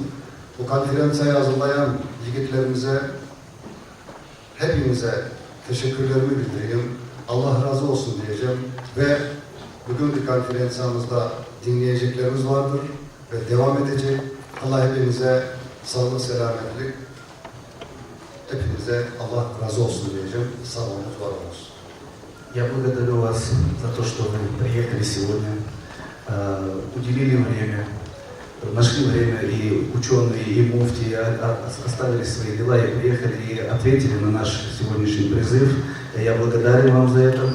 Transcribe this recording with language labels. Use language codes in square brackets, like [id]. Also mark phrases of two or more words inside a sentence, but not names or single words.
[tr] Bu konferansa hazırlayan yiğitlerimize, hepinize teşekkürlerimi bildireyim. Allah razı olsun diyeceğim. Ve bugünkü konferansımızda dinleyeceklerimiz vardır ve devam edecek. Allah hepinize sağlık, selametlik. Hepinize Allah razı olsun diyeceğim. Sağ olun, var olsun. [ru] Я благодарю вас за то, что вы приехали сегодня, уделили время, нашли время, и ученые, и муфти оставили свои дела и приехали, и ответили на наш сегодняшний призыв. Я благодарен вам за это.